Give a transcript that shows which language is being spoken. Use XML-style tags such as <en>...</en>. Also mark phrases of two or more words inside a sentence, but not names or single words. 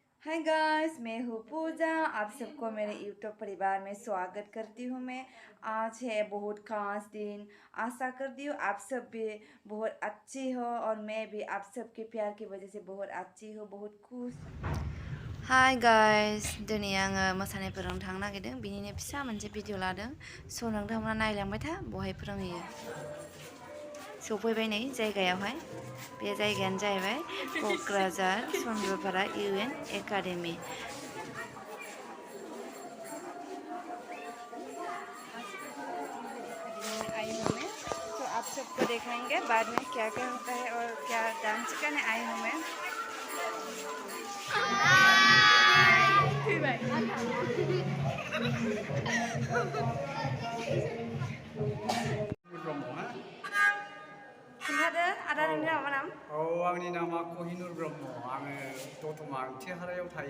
<en>hi guys,</en> <hi>मैं हूँ पूजा। आप सबको मेरे यूट्यूब परिवार में स्वागत करती हूँ। मैं आज है बहुत खास दिन। आशा करती हूँ आप सब भी बहुत अच्छी हो और मैं भी आप सबके प्यार की वजह से बहुत अच्छी हूँ, बहुत खुश।</hi> <en>hi guys,</en> <brx>दिनै आङो मोसानाय फोरोंनो थांनो नागिरदों। बिनिनो फिसा मोनसे भिडिअ लादों। स' नोंथांमोना नायलांबाय था, बहाय फोरोंहैयो। सफैबाय नै जायगायावहाय। बे जायगायानो जाहैबाय क'क्राझार चन्द्रपारा UN एकाडेमी।</brx> <hi>आई हूँ मैं, तो आप सबको दिखाएंगे बाद में क्या क्या होता है और क्या डांस करने आई हूँ मैं।</hi> <brx>खोन्थादो आदा, नोंनि नामा नाम? आंनि नामा कहिनुर ब्रह्म। आङो दतमा आंथिहारायाव थायो।</brx>